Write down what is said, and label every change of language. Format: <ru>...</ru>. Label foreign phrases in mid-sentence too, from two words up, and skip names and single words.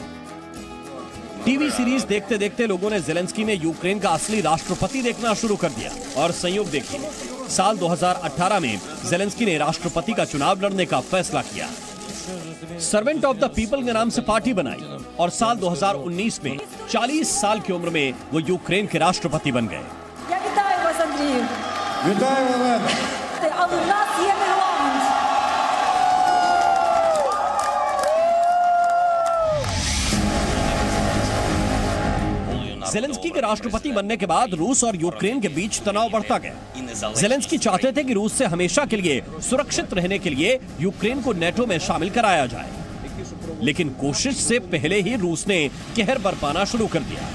<hi>टीवी सीरीज देखते देखते लोगों ने ज़ेलेंस्की में यूक्रेन का असली राष्ट्रपति देखना शुरू कर दिया और संयोग देखिए, साल 2018 में ज़ेलेंस्की ने राष्ट्रपति का चुनाव लड़ने का फैसला किया। सर्वेंट ऑफ द पीपल के नाम से पार्टी बनाई और साल 2019 में 40 साल की उम्र में वो यूक्रेन के राष्ट्रपति बन गए।</hi> <uk>Я вітаю вас, Андрію. Вітаю, Олена. Але в нас є регламент.</uk> <hi>ज़ेलेंस्की के राष्ट्रपति बनने के बाद रूस और यूक्रेन के बीच तनाव बढ़ता गया। ज़ेलेंस्की चाहते थे कि रूस से हमेशा के लिए सुरक्षित रहने के लिए यूक्रेन को नेटो में शामिल कराया जाए, लेकिन कोशिश से पहले ही रूस ने कहर बरपाना शुरू कर दिया।</hi>